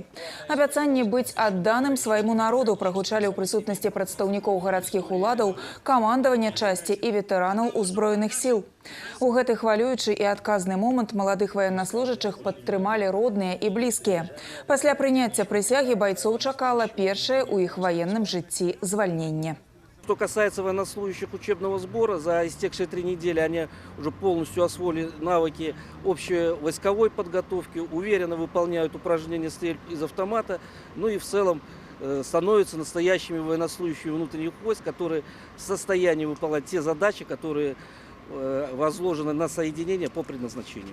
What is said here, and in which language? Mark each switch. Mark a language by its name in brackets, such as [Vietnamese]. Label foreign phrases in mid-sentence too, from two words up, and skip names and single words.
[Belarusian] Абяцанне быць адданым свайму народу прагучалі ў прысутнасці прадстаўнікоў гарадскіх уладаў, камандавання часці і ветэранаў узброеных сіл. У гэты хвалюючы і адказны момант маладых ваеннаслужачых падтрымалі родныя і блізкія. Пасля прыняцця прысягі байцоў чакала першае ў іх [Russian] военном житті звольнение. Что касается военнослужащих учебного сбора, за истекшие 3 недели они уже полностью освоили навыки общей войсковой подготовки, уверенно выполняют упражнения стрельб из автомата, ну и в целом становятся настоящими военнослужащими внутренних войск, которые в состоянии выполнять те задачи, которые возложены на соединение по предназначению.